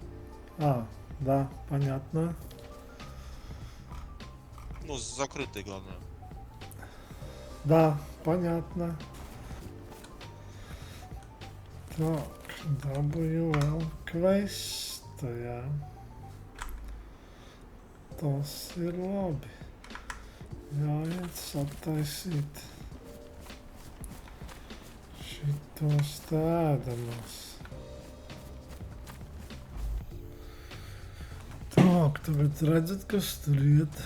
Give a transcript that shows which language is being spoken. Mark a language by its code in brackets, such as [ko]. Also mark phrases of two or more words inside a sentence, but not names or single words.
[ru] А, да, понятно. Ну, закрытые, главное. Да, понятно. Так, WL Quest, [lv] jā. Tas ir labi. Jāiet sataisīt šitos tēdamus. Tak, tagad redzat, kas tur iet.